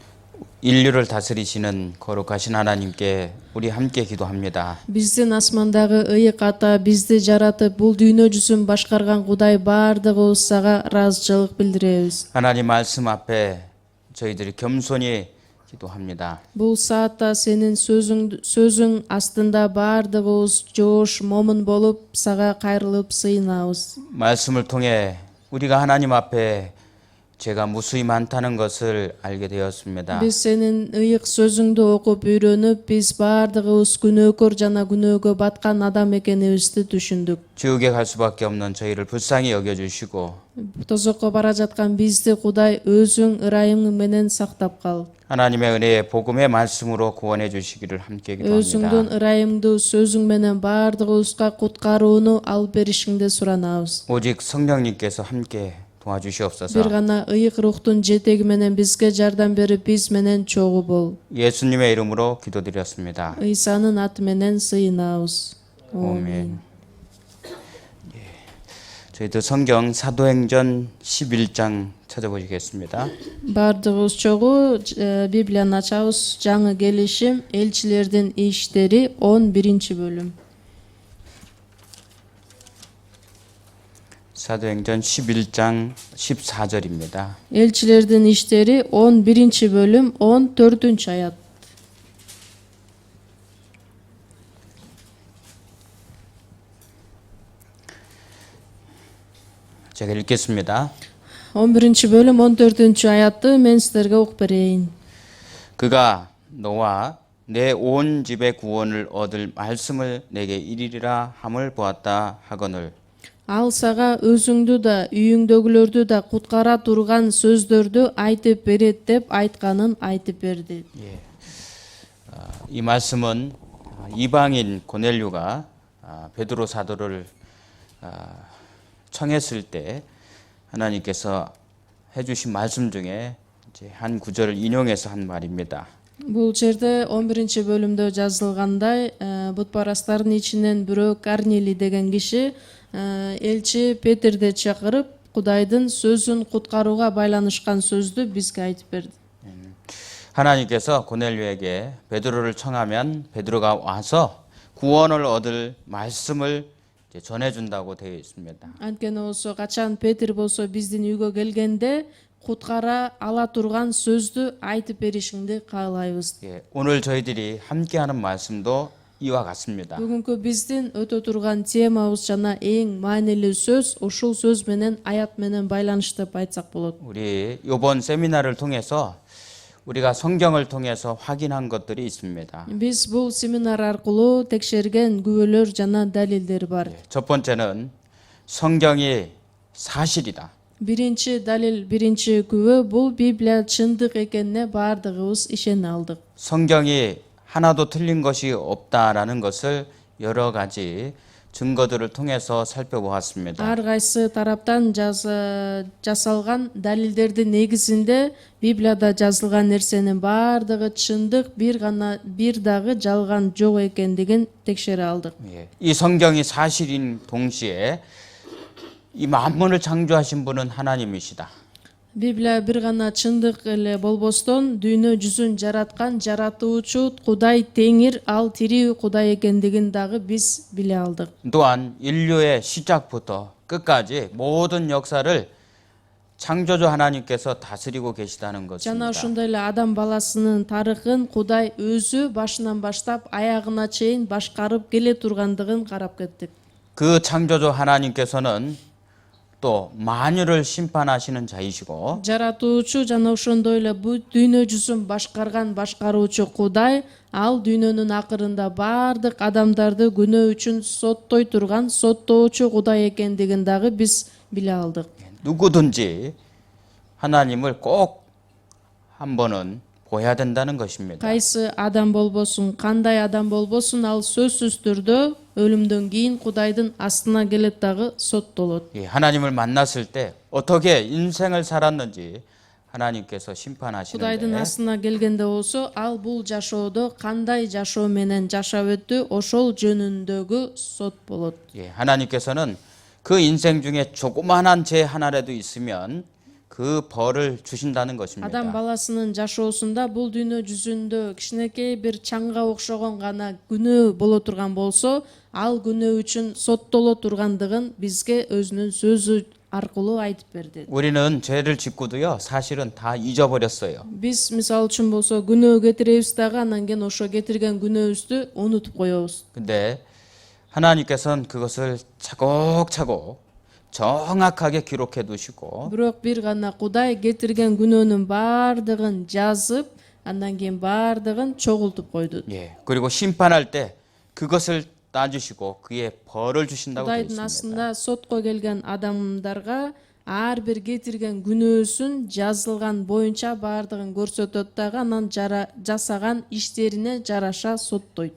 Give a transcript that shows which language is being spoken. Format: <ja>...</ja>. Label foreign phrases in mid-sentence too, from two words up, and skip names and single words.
<ko>인류를 다스리시는 거룩하신 하나님께 우리 함께 기도합니다.</ko> <ky>Биздин асмандагы ыйык ата бизди жаратып, бул дүйнө жүзүн башкарган Кудай баардыгыбыз сага ыраазычылык билдиребиз.</ky> <ko>하나님 말씀 앞에 저희들이 겸손히 기도합니다.</ko> <ky>Бул саатта сенин сөзүң астында баардыгыбыз жоош момун болуп, сага кайрылып сыйынабыз.</ky> <ko>말씀을 통해 우리가 하나님 앞에 죄가 무수히 많다는 것을 알게 되었습니다.</ko> <ky>Биз сенин ыйык сөзүңдү окуп үйрөнүп, биз баардыгыбыз күнөөкөр жана күнөөгө баткан адам экенибизди түшүндүк.</ky> <ko>지옥에 갈 수밖에 없는 저희를 불쌍히 여겨주시고</ko> <ky>Тозокко бара жаткан бизди Кудай өзүң ырайымың менен сактап кал.</ky> <ko>하나님의 은혜의 복음의 말씀으로 구원해 주시기를 함께 기도합니다.</ko> <ky>Өзүңдүн ырайымдуу сөзүң менен баардыгыбызга куткарууну алып беришиңди суранабыз.</ky> <ko>오직 성령님께서 함께 도와주시옵소서.</ko> <ky>Бир гана ыйык рухтун жетеги менен бизге жардам берип, биз менен чогуу бол.</ky> <ko>예수님의 이름으로 기도드렸습니다.</ko> <ky>Ыйсанын аты менен сыйынабыз.</ky> <ko>아멘. 저희도 성경 사도행전 11장 찾아보시겠습니다.</ko> <ky>Баардыгыбыз чогуу Библияны ачабыз. Жаңы келишим Элчилердин иштери 11-бөлүм.</ky> <ko>사도행전 11장 14절입니다.</ko> <ky>Элчилердин иштери 11-бөлүм 14-аят.</ky> <ko>제가 읽겠습니다.</ko> <ky>11-бөлүм 14-аятты мен силерге окуп берейин.</ky> <ko>그가 너와 내 온 집의 구원을 얻을 말씀을 내게 이르리라 함을 보았다 하거늘</ko> <ky>Ал сага өзүңдү да, үйүңдөгүлөрдү да куткара турган сөздөрдү айтып берет деп айтканын айтып берди.</ky> <ko>이 말씀은 이방인 고넬료가 베드로 사도를 청했을 때 하나님께서 해주신 말씀 중에 이제 한 구절을 인용해서 한 말입니다.</ko> <ky>Бул жерде 11-бөлүмдө жазылгандай, бутпарастардын ичинен бирөө Корнилий деген киши элчи Петерди чакырып, Кудайдын сөзүн куткарууга байланышкан сөздү бизге айтып берди.</ky> <ko>하나님께서 고넬료에게 베드로를 청하면 베드로가 와서 구원을 얻을 말씀을 전해준다고 되어 있습니다.</ko> <ky>Анткени болсо качан Петр болсо биздин үйгө келгенде куткара ала турган сөздү айтып беришиңди каалайбыз.</ky> <ko>오늘 저희들이 함께하는 말씀도 이와 같습니다.</ko> <ky>Бүгүнкү биздин өтө турган темабыз жана эң маанилүү сөз ушул сөз менен, аят менен байланыштып айтсак болот.</ky> <ko>우리 이번 세미나를 통해서 우리가 성경을 통해서 확인한 것들이 있습니다.</ko> <ky>Биз бул семинар аркылуу текшерген күбөлөр жана далилдер бар.</ky> <ko>첫 번째는 성경이 사실이다.</ko> <ky>Биринчи далил, биринчи күбө бул Библия чындык экенине баардыгыбыз ишене алдык.</ky> <ko>성경이 하나도 틀린 것이 없다라는 것을 여러 가지 증거들을 통해서 살펴보았습니다.</ko> <ky>Ар кайсы тараптан жасалган далилдердин негизинде Библияда жазылган нерсенин баардыгы чындык, бир дагы жалган жок экендигин текшере алдык.</ky> <ko>이 성경이 사실인 동시에 이 만물을 창조하신 분은 하나님이시다.</ko> <ky>Библия бир гана чындык эле болбостон, дүйнө жүзүн жараткан жаратуучу Кудай Теңир, ал тирүү Кудай экендигин дагы биз биле алдык.</ky> <ko>또한 인류의 시작부터 끝까지 모든 역사를 창조주 하나님께서 다스리고 계시다는</ko> <ky>Жана</ky> <ko>것입니다.</ko> <ky>ошондой эле адам баласынын тарыхын Кудай өзү башынан баштап аягына чейин башкарып келе тургандыгын карап кеттик.</ky> <ko>그 창조주 하나님께서는 또 만유를 심판하시는 자이시고</ko> <ky>Жаратуучу жана ошондой эле бул дүйнө жүзүн башкарган башкаруучу Кудай, ал дүйнөнүн акырында баардык адамдарды күнөө үчүн соттой турган соттоочу Кудай экендигин дагы биз биле алдык.</ky> <ko>누구든지 하나님을 꼭 한 번은 보여야 된다는 것입니다.</ko> <ky>Кайсы адам болбосун, кандай адам болбосун, ал сөзсүз түрдө өлүмдөн кийин Кудайдын астына келет дагы соттолот.</ky> <ko>하나님을 만났을 때 어떻게 인생을 살았는지 하나님께서</ko> <ky>Кудайдын</ky> <ko>심판하시는데</ko> <ky>астына келгенде болсо, ал бул жашоодо кандай жашоо менен жашап өттү, ошол жөнүндөгү сот болот.</ky> <ko>하나님께서는 그 인생 중에 조그만한 죄 하나라도 있으면 그 벌을 주신다는 것입니다.</ko> <ky>адам баласынын жашоосунда бул дүйнө жүзүндө кичинекей бир чаңга окшогон гана күнөө боло турган болсо, ал күнөө үчүн соттоло тургандыгын бизге өзүнүн сөзү аркылуу айтып берди.</ky> <ko>우리는 죄를 짓고도요, 사실은 다 잊어버렸어요.</ko> <ky>Биз мисалы үчүн болсо күнөө кетиребиз дагы, анан кийин ошо кетирген күнөөбүздү унутуп коебуз.</ky> <ko>근데 하나님께서는 그것을 차곡차곡 정확하게 기록해 두시고</ko> <ky>Бирок бир гана Кудай кетирген күнөөнүн баардыгын жазып, андан кийин баардыгын чогултуп койду.</ky> <ko>예, 그리고 심판할 때 그것을 따주시고 그의 벌을 주신다고 되어</ko> <ky>Кудайдын</ky> <ko>있습니다.</ko> <ky>астында сотко келген адамдарга ар бир кетирген күнөөсүн жазылган боюнча баардыгын көрсөтөт дагы, анан жасаган иштерине жараша соттойт.</ky>